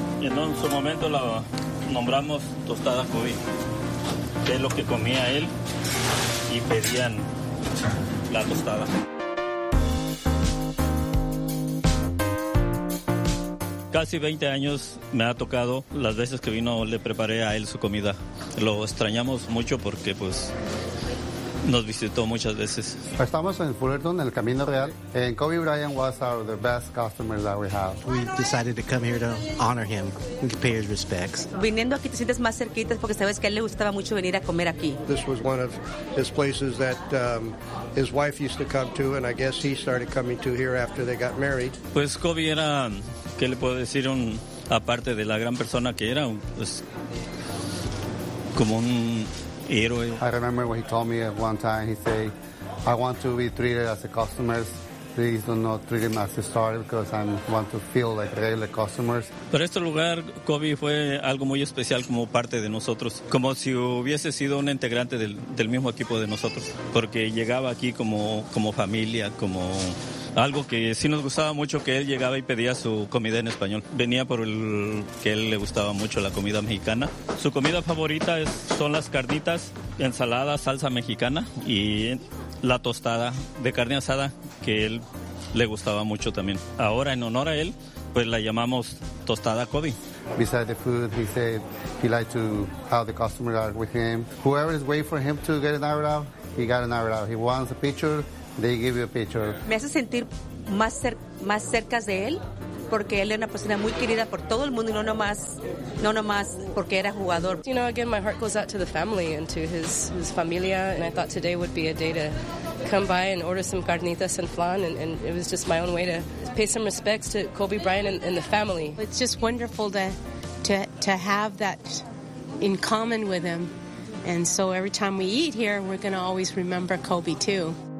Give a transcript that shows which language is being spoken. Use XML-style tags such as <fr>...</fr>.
<es>En su momento la nombramos tostada Kobe, que es lo que comía él y pedían la tostada. Casi 20 años me ha tocado, las veces que vino le preparé a él su comida. Lo extrañamos mucho porque pues nos visitó muchas veces. Estamos en Fullerton, en el Camino Real.</es> <en>And Kobe Bryant was one of the best customers that we have. We decided to come here to honor him and pay his respects.</en> <es>Viniendo aquí te sientes más cerquita porque sabes que a él le gustaba mucho venir a comer aquí.</es> <en>This was one of his places that his wife used to come to, and I guess he started coming to here after they got married.</en> <es>Pues Kobe era, ¿qué le puedo decir? Aparte de la gran persona que era, pues como un...</es> <en>I remember what he told me at one time. He said, I want to be treated as a customer. Please do not treat him as a star because I want to feel like regular customers.</en> <es>Pero este lugar, Kobe, fue algo muy especial como parte de nosotros. Como si hubiese sido un integrante del mismo equipo de nosotros. Porque llegaba aquí como familia, como Algo que sí nos gustaba mucho, que él llegaba y pedía su comida en español. Venía por el que él le gustaba mucho la comida mexicana. Su comida favorita son las carnitas, ensalada, salsa mexicana y la tostada de carne asada, que él le gustaba mucho también. Ahora, en honor a él, pues la llamamos Tostada Cody.</es> <en>Besides the food, he said he liked to how the customers are with him. Whoever is waiting for him to get an arrow, he got an arrow. He wants a picture, they give you a picture.</en> <es>Me hace sentir más cerca de él, porque él es una persona muy querida por todo el mundo, y no nomás porque era jugador.</es> <en>You know, again, my heart goes out to the family and to his familia, and I thought today would be a day to come by and order some carnitas and flan, and it was just my own way to pay some respects to Kobe Bryant and the family. It's just wonderful to have that in common with him, and so every time we eat here, we're going to always remember Kobe too.</en>